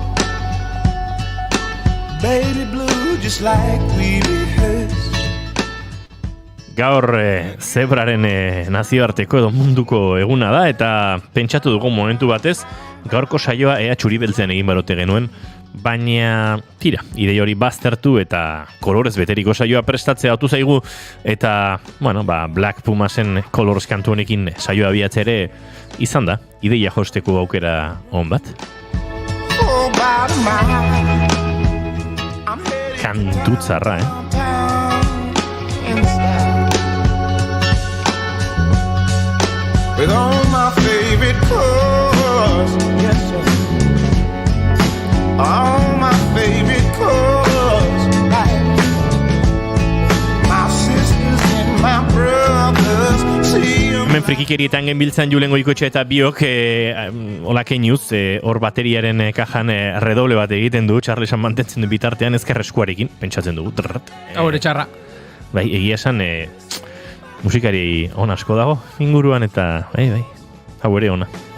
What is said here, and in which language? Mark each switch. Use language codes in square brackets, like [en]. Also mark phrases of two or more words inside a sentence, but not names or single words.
[en] Baby blue just like we rehearsed. [eu] Gaur zebraren nazioarteko edo munduko eguna da eta pentsatu dugu momentu batez gaurko saioa ea txuribeltzean egin barote genuen, baina tira, idei hori baztertu eta kolorez beteriko saioa prestatzea autu zaigu eta, Black Pumasen Colors kantu honekin saioa abiatzea ere izan da, ideia josteko aukera on bat. Kantu tzarra, [en] With all my favorite colors, yes, yes. All my favorite colors, like my sisters and my brothers, see 'em [eu] Hemen frikikerietan genbiltzan Julen Goikoetxe eta biok hola keinuz, hor bateriaren kajan redoble bat egiten du, Charlesan mantentzen du bitartean ezker eskuarekin, pentsatzen dugu. Hau ere txarra. Bai, egia esan musikari on asko dago inguruan eta bai, hau ere ona.